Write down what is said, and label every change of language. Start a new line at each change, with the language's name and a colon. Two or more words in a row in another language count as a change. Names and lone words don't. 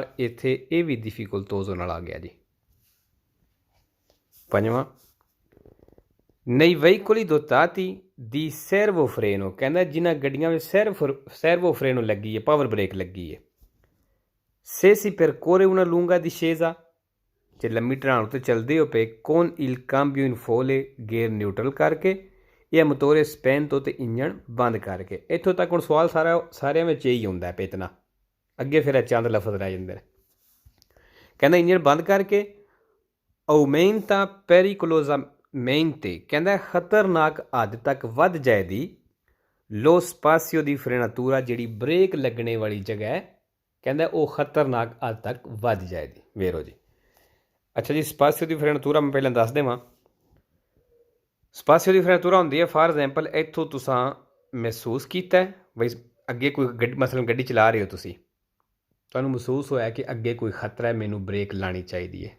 Punjabi: ਇੱਥੇ ਇਹ ਵੀ ਡਿਫਿਕਲਟੋਜ਼ੋ ਨਾਲ ਆ ਗਿਆ ਜੀ। ਪੰਜਵਾਂ
Italian: nei veicoli dotati di servo freno
Punjabi: ਕਹਿੰਦਾ ਜਿਨ੍ਹਾਂ ਗੱਡੀਆਂ ਵਿੱਚ
Italian: servo freno
Punjabi: ਲੱਗੀ ਹੈ,
English: power brake
Punjabi: ਲੱਗੀ ਹੈ।
Italian: se si percorre una lunga discesa
Punjabi: ਜੇ ਲੰਮੀ ਢਲਾਣ ਉੱਤੇ ਚੱਲਦੇ ਹੋ ਪਏ
Italian: con il cambio in folle
English: gear neutral
Punjabi: ਕਰਕੇ ਜਾਂ
Italian: motore spento
Punjabi: ਤੇ ਇੰਜਣ ਬੰਦ ਕਰਕੇ। ਇੱਥੋਂ ਤੱਕ ਹੁਣ ਸਵਾਲ ਸਾਰਿਆਂ ਵਿੱਚ ਇਹੀ ਹੁੰਦਾ ਪੇਤਨਾ। ਅੱਗੇ ਫਿਰ ਚੰਦ ਲਫ਼ਜ਼ ਰਹਿ ਜਾਂਦੇ ਨੇ। ਕਹਿੰਦਾ ਇੰਜਣ ਬੰਦ ਕਰਕੇ
Italian: aumenta pericolosamente
Punjabi: ਕਹਿੰਦਾ ਖਤਰਨਾਕ ਹੱਦ ਤੱਕ ਵੱਧ ਜਾਏਗੀ
Italian: lo spazio di frenatura
Punjabi: ਜਿਹੜੀ ਬ੍ਰੇਕ ਲੱਗਣੇ ਵਾਲੀ ਜਗ੍ਹਾ ਹੈ ਕਹਿੰਦਾ ਉਹ ਖਤਰਨਾਕ ਹੱਦ ਤੱਕ ਵੱਧ ਜਾਏਗੀ ਵੇਰੋ ਜੀ। ਅੱਛਾ ਜੀ,
Italian: spazio di frenatura
Punjabi: ਮੈਂ ਪਹਿਲਾਂ ਦੱਸ ਦੇਵਾਂ।
Italian: spazio di frenatura
Punjabi: ਹੁੰਦੀ ਹੈ
English: for example
Punjabi: ਇੱਥੋਂ ਤੁਸੀਂ ਮਹਿਸੂਸ ਕੀਤਾ ਬਈ ਅੱਗੇ ਕੋਈ ਮਸਲਨ ਗੱਡੀ ਚਲਾ ਰਹੇ ਹੋ ਤੁਸੀਂ, ਤੁਹਾਨੂੰ ਮਹਿਸੂਸ ਹੋਇਆ ਕਿ ਅੱਗੇ ਕੋਈ ਖਤਰਾ ਹੈ, ਮੈਨੂੰ ਬ੍ਰੇਕ ਲਾਉਣੀ ਚਾਹੀਦੀ ਹੈ।